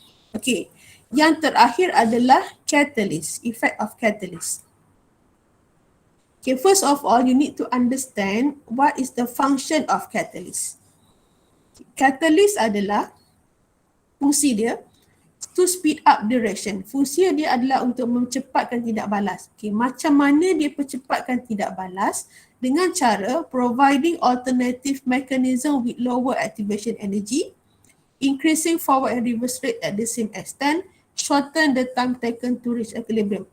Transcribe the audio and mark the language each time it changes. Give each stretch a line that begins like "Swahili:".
Malay: Okay, yang terakhir adalah catalyst,
English: effect of catalyst. Okay, first of all, you need to understand what is the function of catalyst. Catalyst
Malay: adalah fungsi dia
English: to speed up the reaction.
Malay: Fungsi dia adalah untuk memcepatkan tindak balas. Okay, macam mana dia percepatkan tindak balas? Dengan cara
English: providing alternative mechanism with lower activation energy, increasing forward and reverse rate at the same extent, shorten the time taken to reach equilibrium.